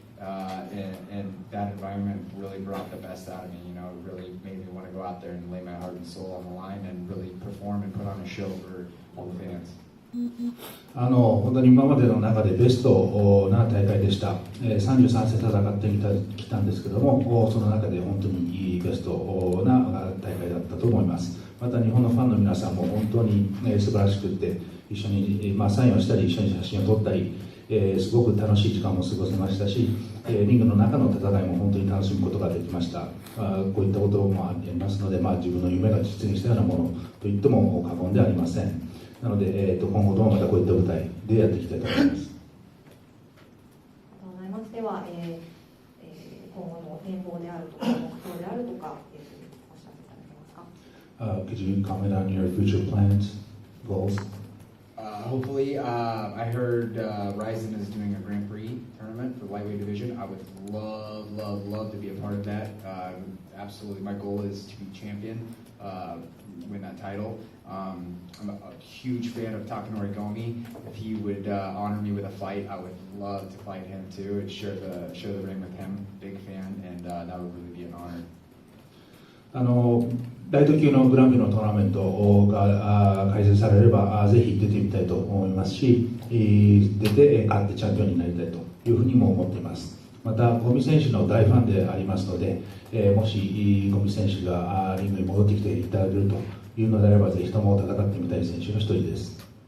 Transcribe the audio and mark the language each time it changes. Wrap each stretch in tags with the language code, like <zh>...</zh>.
<en>And that environment really brought the best out of me. It really made me want to go out there and lay my heart and soul on the line and really perform and put on a show for all the fans.</en> <ja>本当に今までの中でベストな大会でした。 33戦戦ってきたんですけども、その中で本当にベストな大会だったと思います。また日本のファンの皆さんも本当に素晴らしくて、一緒にサインをしたり一緒に写真を撮ったり、すごく楽しい時間も過ごせましたし、リングの中の戦いも本当に楽しむことができました。こういったこともありますので、自分の夢が実現したようなものと言っても過言ではありません。なので、今後ともまたこういった舞台でやっていきたいと思います。ありがとうございます。では、今後の展望であるとか目標であるとか、お知らせいただけますか。</ja> <en>Could you comment on your future plans, goals? Hopefully, I heard Rizin is doing a Grand Prix tournament for the lightweight division. I would love to be a part of that. Absolutely, my goal is to be champion, win that title. I'm a huge fan of Takanori Gomi. If he would honor me with a fight, I would love to fight him too and share the ring with him. Big fan, and that would really be an honor.</en> <ja>ライト級のグランプリのトーナメントが開催されればぜひ出てみたいと思いますし、出て勝ってチャンピオンになりたいというふうにも思っています。またゴミ選手の大ファンでありますので、もしゴミ選手がリングに戻ってきていただけるというのであれば、ぜひとも戦ってみたい選手の一人です。</ja>